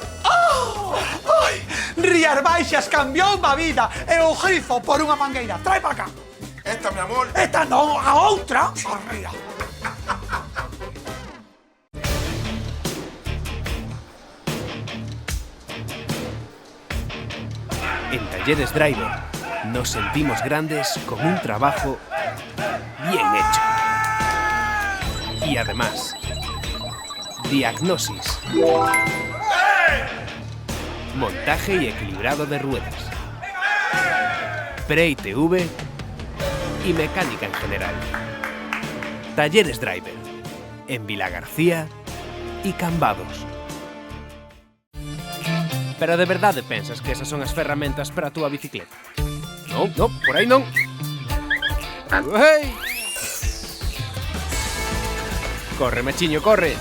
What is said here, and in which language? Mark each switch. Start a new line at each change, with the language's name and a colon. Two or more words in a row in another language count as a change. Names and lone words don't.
Galician: Ai, Rías Baixas cambiou a vida e o grifo por unha mangueira. Trae para cá.
Spanish: Esta, mi amor.
Galician: Esta non, a outra. Arriba.
Spanish: En Talleres Driver nos sentimos grandes con un trabajo bien hecho. Y además, diagnosis, montaje y equilibrado de ruedas, pre-ITV y mecánica en general. Talleres Driver, en Vilagarcía y Cambados.
Galician: Pero de verdade pensas que esas son as ferramentas para a túa bicicleta? Non, por aí non. Uei! Corre, machiño, corre.